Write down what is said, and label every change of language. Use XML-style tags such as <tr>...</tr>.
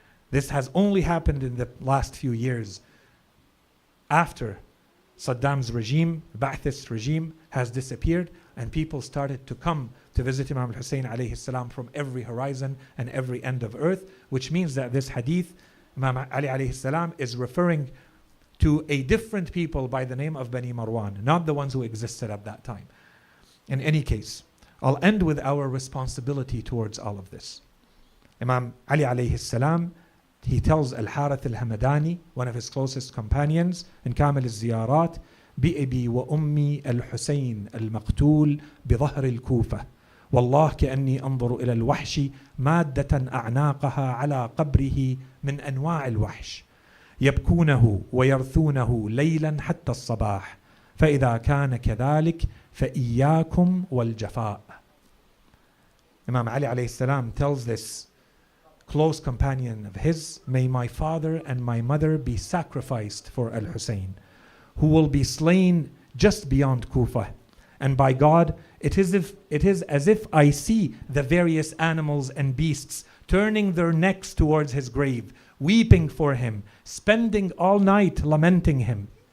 <en>This has only happened in the last few years after Saddam's regime, Ba'athist regime, has disappeared, and people started to come to visit Imam al-Hussein alayhi salam from every horizon and every end of earth, which means that this hadith, Imam Ali alayhi salam, is referring to a different people by the name of Bani Marwan, not the ones who existed at that time. In any case, I'll end with our responsibility towards all of this. Imam Ali alayhi salam, he tells Al-Harith al-Hamadani, one of his closest companions, in Kamil al-Ziyarat,</en> <ar>بِأَبِي وَأُمِّي الْحُسَيْنِ الْمَقْتُولِ بِظَهْرِ الْكُوفَةِ والله كأني أنظر إلى الوحش مادة أعناقها على قبره من أنواع الوحش يبكونه ويرثونه ليلا حتى الصباح فإذا كان كذلك فإياكم والجفاء.</ar> <en>Imam Ali alayhi salam tells this close companion of his, may my father and my mother be sacrificed for Al-Hussein, who will be slain just beyond Kufa. And by God, it is as if I see the various animals and beasts turning their necks towards his grave, weeping for him, spending all night lamenting him.</en>